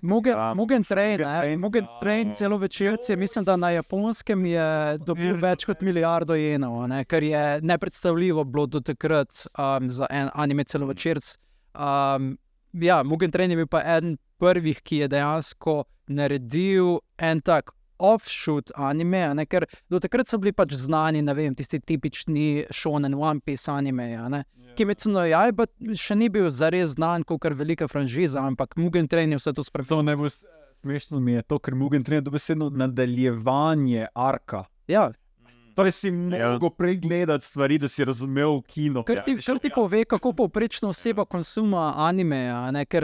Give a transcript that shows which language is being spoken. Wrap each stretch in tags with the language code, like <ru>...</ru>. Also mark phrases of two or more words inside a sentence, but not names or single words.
<sl>Mugen Train celovečerci, mislim, da na Japonskem je dobil več kot milijardo jenov, kar je nepredstavljivo bilo do takrat za en anime celovečerc. Ja, Mugen Train je bil pa eden prvih, ki je dejansko naredil en tak offshoot anime, a ne, ker do takrat so bili pač znani, ne vem, tisti tipični shonen One Piece anime, a ne. Kimetsu no Yaiba še ni bil zares znan kot velika franšiza, ampak Mugen Train je vse to spremenil. To najbolj smešno mi je to, ker Mugen Train je dobesedno nadaljevanje arka. Ja, Torej si mogel pregledati stvari, da si razumel kino. kar ti pove, kako povprečna oseba konsuma anime, a ne, ker</sl>